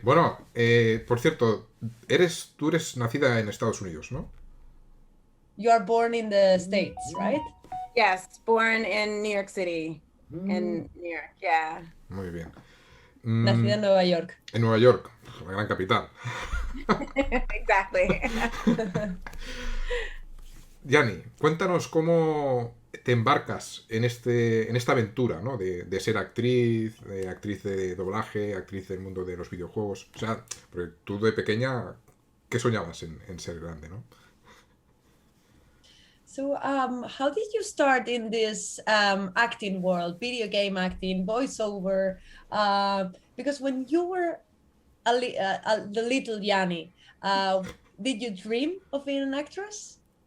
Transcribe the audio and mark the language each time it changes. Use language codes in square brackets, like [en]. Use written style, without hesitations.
[es] Bueno, por cierto, tú eres nacida en Estados Unidos, ¿no? [en] You are born in the States, right? Yes, born in New York City, in New York, yeah. [es] Muy bien. Nacida en Nueva York. En Nueva York, la gran capital. [en] Exactly. [es] Yani, cuéntanos cómo te embarcas en esta aventura, ¿no? De ser actriz de doblaje, actriz del mundo de los videojuegos. O sea, porque tú de pequeña, ¿qué soñabas en ser grande, no? [en] So, how did you start in this acting world, video game acting, voiceover? Because when you were the little Yanni, uh, did you dream of being an actress?